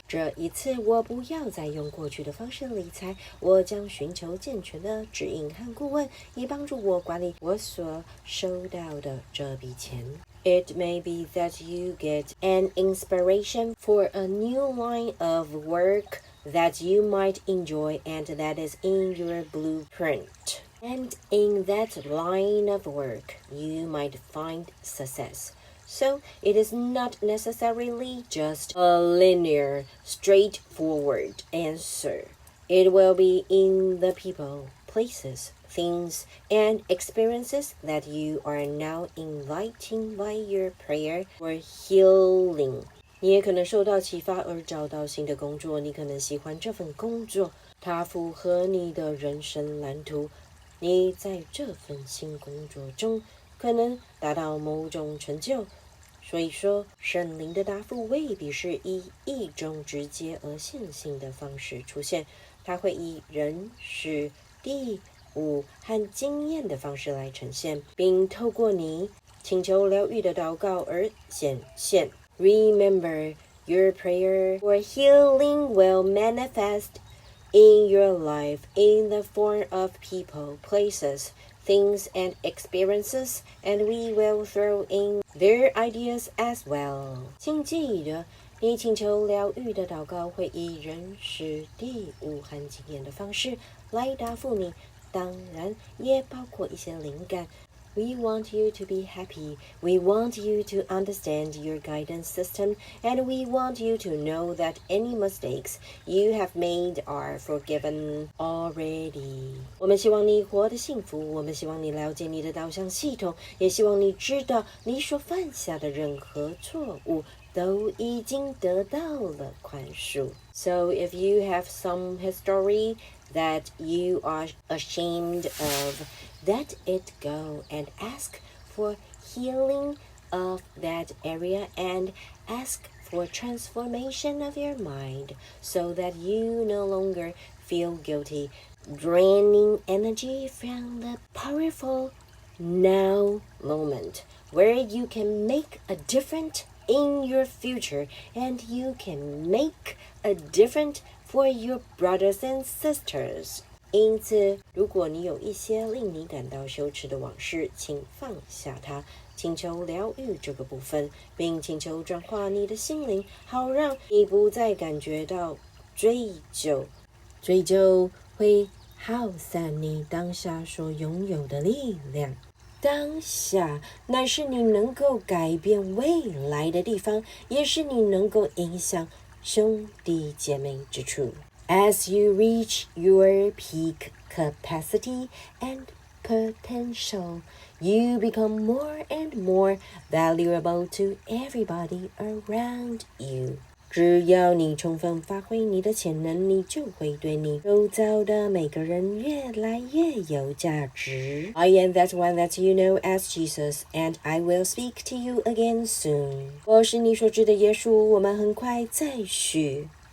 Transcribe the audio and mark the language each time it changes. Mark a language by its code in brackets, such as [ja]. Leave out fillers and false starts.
[zh] 这一次，我不要再用过去的方式理财，我将寻求健全的指引和顾问，以帮助我管理我所收到的这笔钱。 [en] It may be that you get an inspiration for a new line of work that you might enjoy and that is in your blueprint. And in that line of work, you might find success. So it is not necessarily just a linear, straightforward answer. It will be in the people, places,things and experiences that you are now inviting by your prayer for healing. [zh] 你也可能受到启发而找到新的工作，你可能喜欢这份工作，它符合你的人生蓝图。你在这份新工作中可能达到某种成就。所以说，圣灵的答复未必是以一种直接而线性的方式出现，它会以人、事、地、物和经验的方式来呈现，并透过你请求疗愈的祷告而显现。 [en] Remember, your prayer for healing will manifest in your life in the form of people, places, things, and experiences, and we will throw in their ideas as well. [zh] 请记得，你请求疗愈的祷告会以人事地物和经验的方式来答复你，当然也包括一些灵感。 [en] We want you to be happy. We want you to understand your guidance system, and we want you to know that any mistakes you have made are forgiven already. [zh] 我们希望你活得幸福，我们希望你了解你的导向系统，也希望你知道你所犯下的任何错误都已经得到了宽恕。 [en] So if you have some history that you are ashamed of, let it go and ask for healing of that area and ask for transformation of your mind so that you no longer feel guilty, draining energy from the powerful now moment where you can make a difference in your future and you can make a difference for your brothers and sisters. [zh] 因此，如果你有一些令你感到羞耻的往事，请放下它，请求疗愈这个部分，并请求转化你的心灵，好让你不再感觉到追究。追究会耗散你当下所拥有的力量。当下乃是你能够改变未来的地方，也是你能够影响兄弟姐妹之处。 [en] As you reach your peak capacity and potential, you become more and more valuable to everybody around you. [zh] 只要你充分发挥你的潜能，你就会对你周遭的每个人越来越有价值。 [en] I am that one that you know as Jesus, and I will speak to you again soon. [zh] 我是你所知的耶稣，我们很快再续。